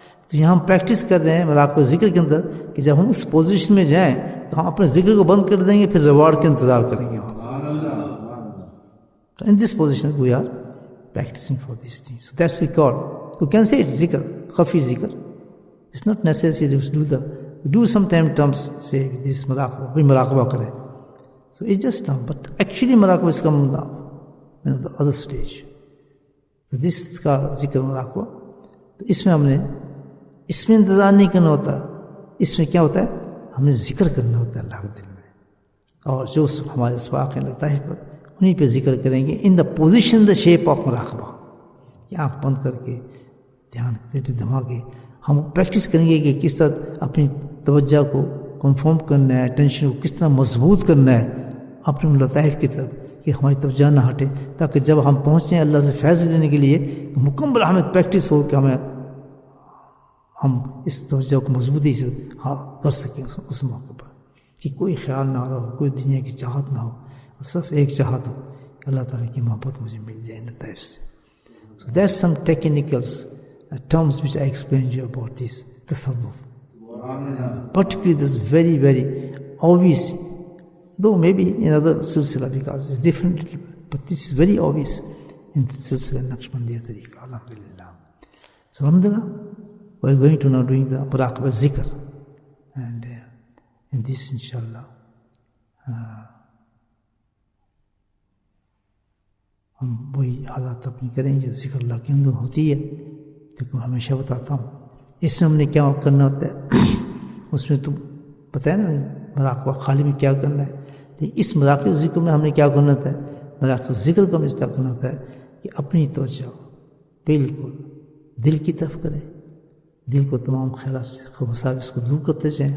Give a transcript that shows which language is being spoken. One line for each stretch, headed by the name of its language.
Urdu: تو یہاں ہم پریکٹس کر رہے ہیں مراقبہ ذکر کے اندر کہ جب ہم اس پوزیشن میں جائیں تو ہم اپنے ذکر کو بند کر دیں گے، پھر ریوارڈ کا انتظار کریں گے.
English: تو in this position we are practising for these things. So that's we call you can say it ذکر، خفی ذکر. It's not necessary do some time terms say this مراقبہ،
Urdu: کوئی مراقبہ کرے.
English: So it's just done, but actually مراقبہ is coming down, the other stage. So this is called ذکر مراقبہ.
Urdu: تو اس میں ہم نے اس میں انتظار نہیں کرنا ہوتا، اس میں کیا ہوتا ہے ہم نے ذکر کرنا ہوتا ہے اللہ کے دل میں. اور جو ہمارے اسباق ہیں لطائف پر انہیں پہ ذکر کریں گے
English: In the position the shape of مراقبہ.
Urdu: کہ آنکھ بند کر کے دھیان دیتے دماغ کے ہم پریکٹس کریں گے کہ کس طرح اپنی توجہ کو کنفرم کرنا ہے، ٹینشن کو کس طرح مضبوط کرنا ہے اپنے لطائف کی طرف کہ ہماری توجہ نہ ہٹے، تاکہ جب ہم پہنچیں اللہ سے فیض لینے کے لیے تو مکمل ہمیں پریکٹس ہو کہ ہم اس توجہ کو مضبوطی سے کر سکیں اس موقع پر، کہ کوئی خیال نہ رہا ہو، کوئی دنیا کی چاہت نہ ہو، اور صرف ایک چاہت ہو کہ اللہ تعالیٰ کی محبت مجھے مل جائے لطائف سے.
English: So there's some technicals terms which I explained you about this tasawwuf. Particularly this very, very obvious, though maybe in other silsila because it's different, but this is very obvious in silsila Naqshbandiya tariqa, alhamdulillah. So alhamdulillah, we're going to now doing the muraqabah zikr, and in this inshallah
Urdu: ہم وہی حالات اپنی کریں جو ذکر اللہ کے اندر ہوتی ہے. دیکھو ہمیشہ بتاتا ہوں اس میں ہم نے کیا کرنا ہوتا ہے، اس میں تو پتہ ہے نا مراقبہ خالی میں کیا کرنا ہے، لیکن اس مراقبہ ذکر میں ہم نے کیا کرنا ہوتا ہے، مراقبہ ذکر کو ہم اس طرح کرنا ہوتا ہے کہ اپنی توجہ بالکل دل کی طرف کریں، دل کو تمام خیالات سے وساوس کو دور کرتے جائیں.